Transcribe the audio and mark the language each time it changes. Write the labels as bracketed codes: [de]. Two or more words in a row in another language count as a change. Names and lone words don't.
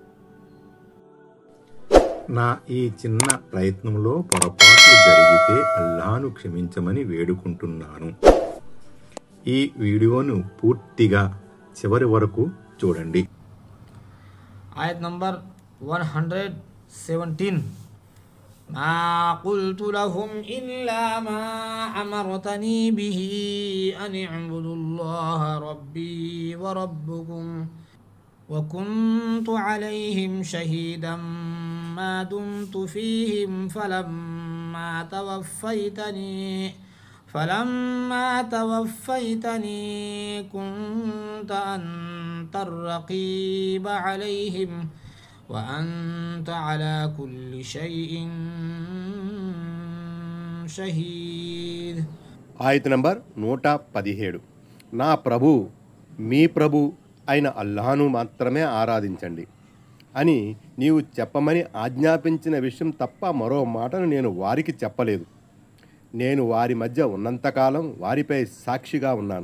[te] నా ఈ చిన్న ప్రయత్నంలో పొరపాట్లు జరిగితే అల్లాహ్ను క్షమించమని వేడుకుంటున్నాను. ఈ వీడియోను పూర్తిగా చివరి వరకు చూడండి. [hi] आयत नंबर [ar] 117 ما قلت لهم إلا ما أمرتني به أن اعبدوا الله ربي وربكم وكنت عليهم شهيدا ما دمت فيهم فلما توفيتني كنت أنت الرقيب عليهم وأنت على كل شيء شهيد. [te] ఆయత నంబర్ 117. నా ప్రభు మీ ప్రభు అయిన అల్లాహ్ను మాత్రమే ఆరాధించండి అని నీవు చెప్పమని ఆజ్ఞాపించిన విషయం తప్ప మరో మాటను నేను వారికి చెప్పలేదు. నేను వారి మధ్య ఉన్నంతకాలం వారిపై సాక్షిగా ఉన్నాను.